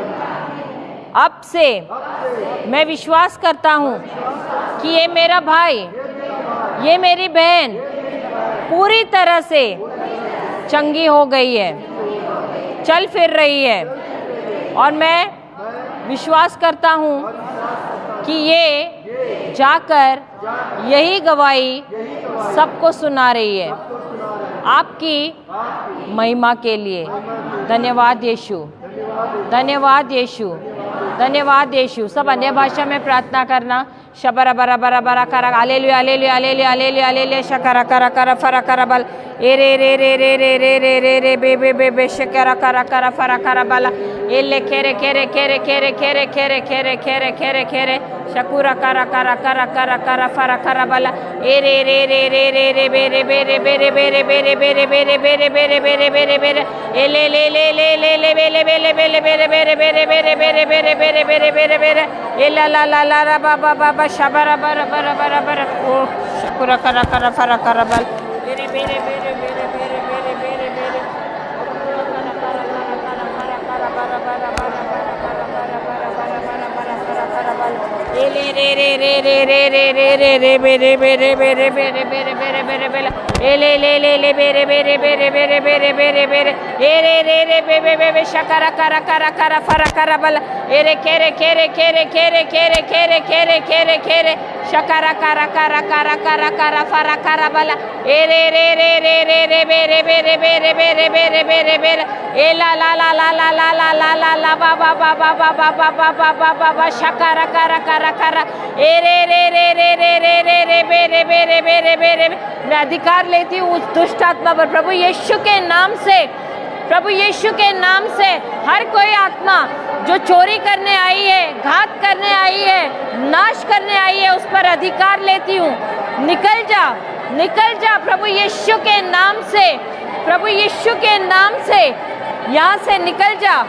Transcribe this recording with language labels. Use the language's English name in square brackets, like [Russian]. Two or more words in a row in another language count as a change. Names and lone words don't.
[Hindi] अब से मैं विश्वास करता हूँ कि ये मेरा भाई, ये मेरी बहन पूरी तरह से चंगी हो गई है, चल फिर रही है, और मैं विश्वास करता हूँ कि ये जाकर यही गवाही सबको सुना रही है आपकी महिमा के लिए। धन्यवाद यीशु, धन्यवाद यीशु, धन्यवाद यीशु। सब अन्य भाषा में प्रार्थना करना। शबरा बरा बरा बरा करा हालेलुया हालेलुया हालेलुया हालेलुया हालेलुया शकरा करा करा फरा करा बल ए रे रे रे रे रे रे रे रे रे बे बे बे बे शकरा करा करा फरा करा बला ए ले खेरे खेरे खेरे खेरे खेरे खेरे खेरे खेरे खेरे खेरे शकुरा करा करा करा करा करा फरा करा बला ए रे रे रे रे रे रे बे रे बे रे बे रे बे रे बे रे बे रे बे रे बे रे बे रे बे रे बे रे बे रे ए ले ले ले ले ले ले बे ले बे ले बे ले बे रे बे रे बे रे बे रे बे रे बे रे बे रे बे रे बे रे बे रे ए ला ला ला ला रा बा बा बा शबरा बरा बरा बरा बरा ओ शुक्र करा करा फरा करा बल बेरे बेरे बेरे बेरे बेरे बेरे बेरे बेरे करा करा करा करा फरा करा बरा बरा बरा बरा बरा बरा बरा बरा बरा फरा करा बल ए ले रे रे रे रे रे रे रे रे रे बेरे बेरे बेरे बेरे बेरे बेरे बेरे बेरे ए ले ले ले ले बेरे बेरे बेरे बेरे बेरे बेरे बेरे ए रे रे रे बे बे बे बे शकरा करा करा करा फरा करा बल ए रे खेरे खेरे खेरे खेरे खेरे खेरे खेरे खेरे खेरे शकरा करा करा करा करा करा फरा करा बला ए रे रे रे रे रे रे बेरे बेरे बेरे बेरे बेरे बेरे बेरे ए ला ला ला ला ला ला ला ला ला ला बा बा बा बा बा बा बा बा बा बा बा बा शकरा करा करा करा ए रे रे रे रे रे रे रे रे बेरे बेरे बेरे बेरे। मैं अधिकार लेती हूँ उस दुष्ट आत्मा पर प्रभु यीशु के नाम से, प्रभु यीशु के नाम से। हर कोई आत्मा जो चोरी करने आई है, घात करने आई है, नाश करने आई है, उस पर अधिकार लेती हूँ। निकल जा, निकल जा प्रभु यीशु के नाम से, प्रभु यीशु के नाम से यहाँ से निकल जा।